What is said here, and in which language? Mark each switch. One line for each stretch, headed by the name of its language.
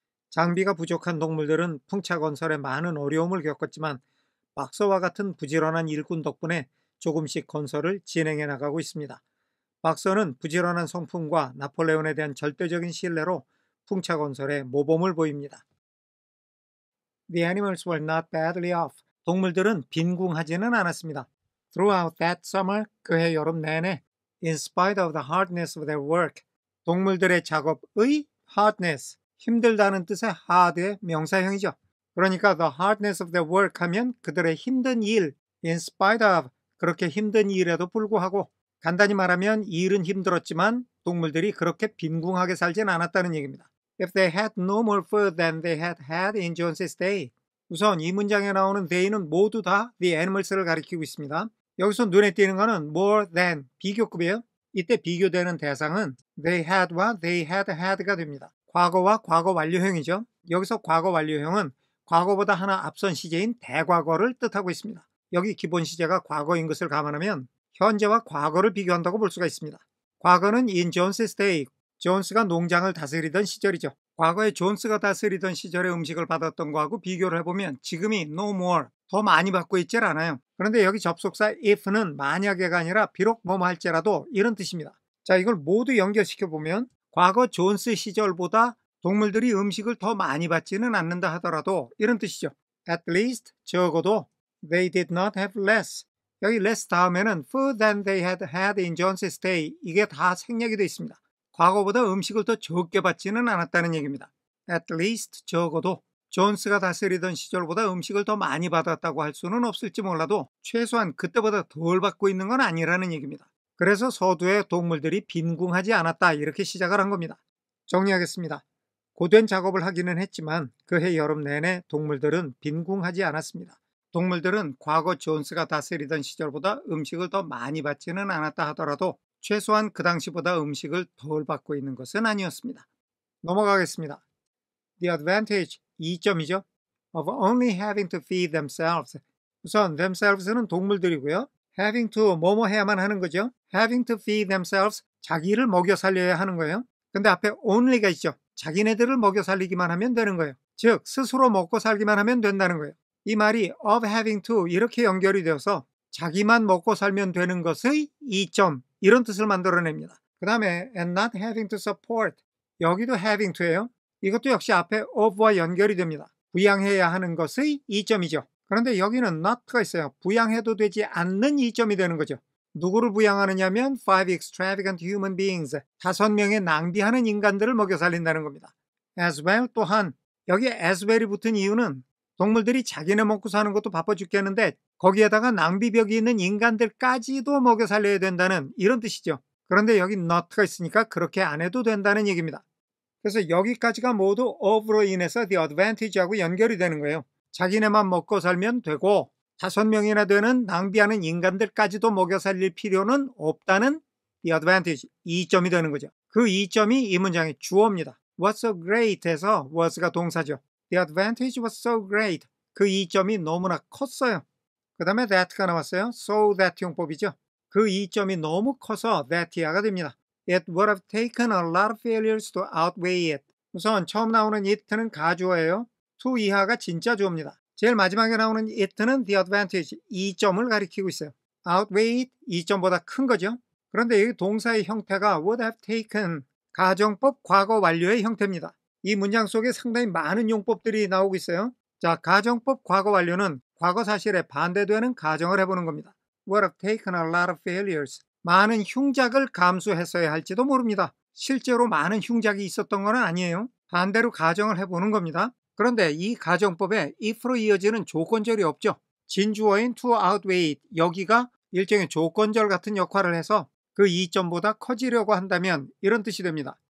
Korean: 장비가 부족한 동물들은 풍차 건설에 많은 어려움을 겪었지만 박서와 같은 부지런한 일꾼 덕분에 조금씩 건설을 진행해 나가고 있습니다. 박서는 부지런한 성품과 나폴레온에 대한 절대적인 신뢰로 풍차 건설에 모범을 보입니다.
English: The animals were not badly off.
Korean: 동물들은 빈궁하지는 않았습니다.
English: Throughout that summer,
Korean: 그해 여름 내내,
English: in spite of the hardness of their work,
Korean: 동물들의 작업의
English: hardness,
Korean: 힘들다는 뜻의 hard의 명사형이죠. 그러니까
English: the hardness of their work
Korean: 하면 그들의 힘든 일,
English: in spite of,
Korean: 그렇게 힘든 일에도 불구하고, 간단히 말하면 일은 힘들었지만 동물들이 그렇게 빈궁하게 살진 않았다는 얘기입니다.
English: If they had no more food than they had had in Jones's day.
Korean: 우선 이 문장에 나오는 they는 모두 다 the animals를 가리키고 있습니다. 여기서 눈에 띄는 거는 more than, 비교급이에요. 이때 비교되는 대상은 they had와
English: they had had
Korean: 가 됩니다. 과거와 과거 완료형이죠. 여기서 과거 완료형은 과거보다 하나 앞선 시제인 대과거를 뜻하고 있습니다. 여기 기본 시제가 과거인 것을 감안하면 현재와 과거를 비교한다고 볼 수가 있습니다. 과거는
English: in Jones's day,
Korean: 존스가 농장을 다스리던 시절이죠. 과거에 존스가 다스리던 시절에 음식을 받았던 거하고 비교를 해보면 지금이 no more, 더 많이 받고 있질 않아요. 그런데 여기 접속사 if는 만약에가 아니라 비록 뭐뭐 할지라도 이런 뜻입니다. 자, 이걸 모두 연결시켜보면 과거 존스 시절보다 동물들이 음식을 더 많이 받지는 않는다 하더라도 이런 뜻이죠.
English: At least,
Korean: 적어도
English: they did not have less.
Korean: 여기 less 다음에는
English: food than they had had in Jones's day.
Korean: 이게 다 생략이 되어 있습니다. 과거보다 음식을 더 적게 받지는 않았다는 얘기입니다.
English: At least,
Korean: 적어도 존스가 다스리던 시절보다 음식을 더 많이 받았다고 할 수는 없을지 몰라도 최소한 그때보다 덜 받고 있는 건 아니라는 얘기입니다. 그래서 서두에 동물들이 빈궁하지 않았다 이렇게 시작을 한 겁니다. 정리하겠습니다. 고된 작업을 하기는 했지만 그해 여름 내내 동물들은 빈궁하지 않았습니다. 동물들은 과거 존스가 다스리던 시절보다 음식을 더 많이 받지는 않았다 하더라도 최소한 그 당시보다 음식을 덜 받고 있는 것은 아니었습니다. 넘어가겠습니다.
English: The advantage,
Korean: 이점이죠.
English: of only having to feed themselves.
Korean: 우선 themselves는 동물들이고요. having to, 뭐뭐 해야만 하는 거죠.
English: having to feed themselves,
Korean: 자기를 먹여 살려야 하는 거예요. 근데 앞에 only가 있죠. 자기네들을 먹여 살리기만 하면 되는 거예요. 즉, 스스로 먹고 살기만 하면 된다는 거예요. 이 말이
English: of having to
Korean: 이렇게 연결이 되어서 자기만 먹고 살면 되는 것의 이점, 이런 뜻을 만들어냅니다. 그 다음에
English: and not having to support,
Korean: 여기도 having to예요. 이것도 역시 앞에 of와 연결이 됩니다. 부양해야 하는 것의 이점이죠. 그런데 여기는 not가 있어요. 부양해도 되지 않는 이점이 되는 거죠. 누구를 부양하느냐면
English: five extravagant human beings,
Korean: 5명의 낭비하는 인간들을 먹여 살린다는 겁니다.
English: as well,
Korean: 또한 여기 as well이 붙은 이유는 동물들이 자기네 먹고 사는 것도 바빠 죽겠는데 거기에다가 낭비벽이 있는 인간들까지도 먹여 살려야 된다는 이런 뜻이죠. 그런데 여기 not가 있으니까 그렇게 안 해도 된다는 얘기입니다. 그래서 여기까지가 모두 of로 인해서 the advantage하고 연결이 되는 거예요. 자기네만 먹고 살면 되고 5명이나 되는 낭비하는 인간들까지도 먹여 살릴 필요는 없다는 the advantage, 이점이 되는 거죠. 그 이점이 이 문장의 주어입니다.
English: What's so great에서
Korean: was가 동사죠.
English: The advantage was so great.
Korean: 그 이점이 너무나 컸어요. 그 다음에 that가 나왔어요. so that 용법이죠. 그 이점이 너무 커서 that이야가 됩니다.
English: It would have taken a lot of failures to outweigh it.
Korean: 우선 처음 나오는 it는 가주어예요. to 이하가 진짜 주어입니다. 제일 마지막에 나오는 it는 the advantage, 이점을 가리키고 있어요. outweigh it, 이점보다 큰 거죠. 그런데 여기 동사의 형태가
English: would have taken,
Korean: 가정법 과거 완료의 형태입니다. 이 문장 속에 상당히 많은 용법들이 나오고 있어요. 자, 가정법 과거 완료는 과거 사실에 반대되는 가정을 해보는 겁니다.
English: Would have taken a lot of failures.
Korean: 많은 흉작을 감수했어야 할지도 모릅니다. 실제로 많은 흉작이 있었던 건 아니에요. 반대로 가정을 해보는 겁니다. 그런데 이 가정법에 if로 이어지는 조건절이 없죠. 진주어인
English: to outweigh it,
Korean: 여기가 일종의 조건절 같은 역할을 해서 그 이점보다 커지려고 한다면 이런 뜻이 됩니다.